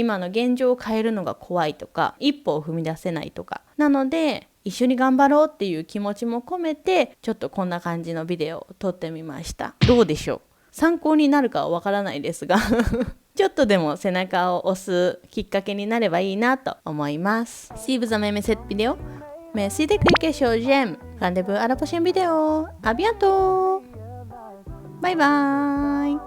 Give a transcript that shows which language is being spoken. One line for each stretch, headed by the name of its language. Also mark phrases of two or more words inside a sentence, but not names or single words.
Japanese: 今の現状を変えるのが怖いとか、一歩を踏み出せないとか。なので一緒に頑張ろうっていう気持ちも込めて、ちょっとこんな感じのビデオを撮ってみました。どうでしょう？参考になるかはわからないですがちょっとでも背中を押すきっかけになればいいなと思います。
French: Si vous aimez cette vidéo, merci de cliquer sur j'aime. Rendez-vous à la prochaine vidéo. À bientôt. Bye bye.